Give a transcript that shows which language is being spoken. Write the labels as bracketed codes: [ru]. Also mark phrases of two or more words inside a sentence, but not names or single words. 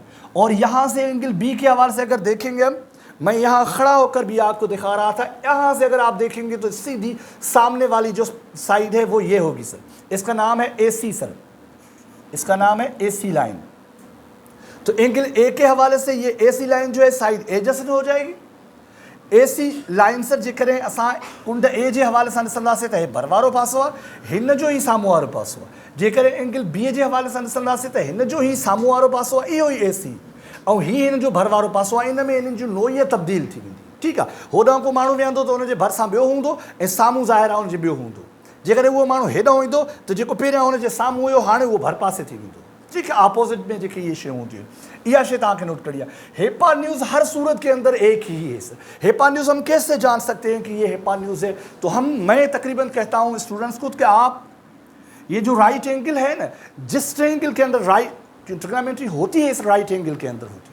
[hi] और यहाँ से एंगल B के हवाले से अगर देखेंगे हम, मैं यहाँ खड़ा होकर भी आपको दिखा रहा था, यहाँ से अगर आप देखेंगे तो सीधी सामने वाली जो साइड है वो ये होगी सर, इसका नाम है AC सर, इसका नाम है AC लाइन। तो एंगल A के हवाले से ये AC लाइन जो है [en] side adjacent [hi] हो जाएगी। [sd] AC लाइन सर जेकॾहिं असां कुंड A जे हवाले सां ॾिसंदासीं त हे भरवारो पासो आहे, हिन जो ई साम्हूं वारो पासो आहे। जेकॾहिं एंगल B जे हवाले सां ॾिसंदासीं त हिन जो ई साम्हूं वारो पासो आहे, इहो ई AC, ऐं हीअ हिन जो भरवारो पासो आहे। इन में इन्हनि जी नोईअ तब्दील थी वेंदी। ठीकु आहे। होॾां को माण्हू वेहंदो त हुनजे भरिसां ॿियो हूंदो ऐं साम्हूं ज़ाहिर आहे हुनजे ॿियो हूंदो। जेकॾहिं उहो माण्हू हेॾां ईंदो त जेको पहिरियां हुनजे साम्हूं हुयो हाणे उहो भर पासे थी वेंदो। [hi] ठीक है। [sd] अपोजिट में जेकी ये शयूं हूंदियूं आहिनि, इहा शइ तव्हांखे नोट करिए। [hi] हिपाटिन्यूज हर सूरत के अंदर एक ही है सर। हिपाटिन्यूज हम कैसे जान सकते हैं कि ये हिपाटिन्यूज है? तो मैं तकरीबन कहता हूँ स्टूडेंट्स को कि आप ये जो [en] right angle [hi] है ना, जिस ट्रायंगल के अंदर [en] right trigonometry [hi] होती है इस [en] right angle [hi] के अंदर होती है।